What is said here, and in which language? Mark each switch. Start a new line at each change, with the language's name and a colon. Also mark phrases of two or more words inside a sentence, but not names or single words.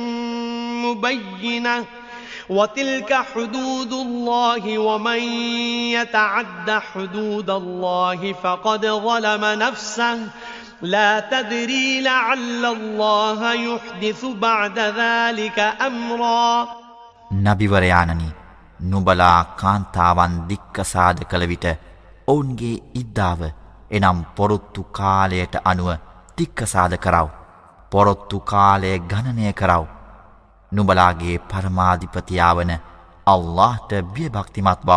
Arabic: مبينة وتلك حدود الله ومن يتعد حدود الله فقد ظلم نفسه لا تدري لعل الله يحدث بعد ذلك أمرا
Sinhala: නබිවරයාණනි නුඹලා කාන්තාවන් දික්කසාද කළ විට ඔවුන්ගේ ඉද්දාව එනම් පොරොත්තු කාලයට අනුව දික්කසාද කරව. පොරොත්තු කාලය ගණනය කරව. නුඹලාගේ පරමාධිපතියාවන අල්ලාහ්ට බියභක්තිමත් බව.